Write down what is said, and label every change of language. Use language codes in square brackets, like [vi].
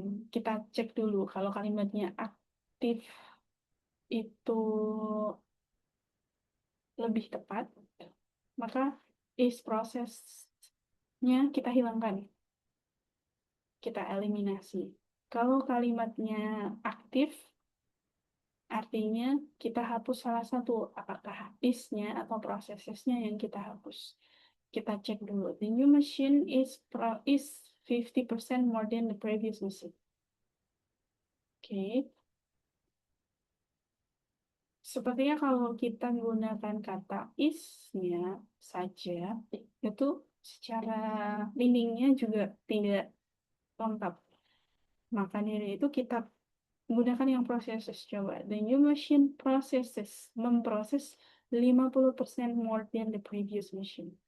[id] Kita cek dulu kalau kalimatnya aktif itu lebih tepat, maka is prosesnya kita hilangkan, kita eliminasi. Kalau kalimatnya aktif, artinya kita hapus salah satu, apakah is-nya atau prosesnya yang kita hapus. Kita cek dulu. [en] The new machine is 50% more than the previous machine. [id] Oke. Sepertinya kalau kita menggunakan kata is-nya saja, itu secara meaning-nya juga tidak lengkap. Maka dari itu kita menggunakan yang processes. Coba, [en] the new machine processes, [id] memproses [en] 50% more than the previous machine.